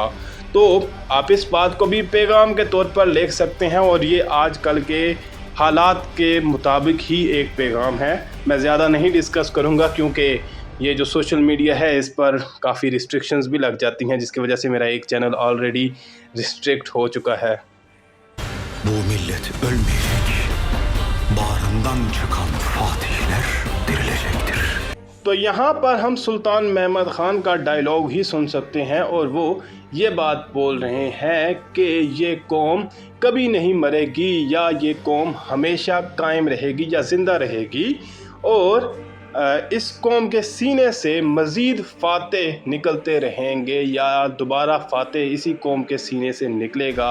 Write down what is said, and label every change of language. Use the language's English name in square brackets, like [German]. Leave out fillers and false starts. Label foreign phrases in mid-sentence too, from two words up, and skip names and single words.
[Urdu] تو آپ اس بات کو بھی پیغام کے طور پر لکھ سکتے ہیں اور یہ آج کل کے حالات کے مطابق ہی ایک پیغام ہے. میں زیادہ نہیں ڈسکس کروں گا کیونکہ یہ جو [English] social media [Urdu] ہے اس پر کافی ریسٹرکشنز بھی لگ جاتی ہیں، جس کی وجہ سے میرا ایک چینل آل ریڈی ریسٹرکٹ ہو چکا ہے. [Turkish] bu millet ölmeyecek. Bağrından çıkan fatihler dirilecektir. [Urdu] تو یہاں پر ہم سلطان محمد خان کا ڈائیلاگ ہی سن سکتے ہیں اور وہ یہ بات بول رہے ہیں کہ یہ قوم کبھی نہیں مرے گی یا یہ قوم ہمیشہ قائم رہے گی یا زندہ رہے گی. اور اس قوم کے سینے سے مزید فاتح نکلتے رہیں گے یا دوبارہ فاتح اسی قوم کے سینے سے نکلے گا.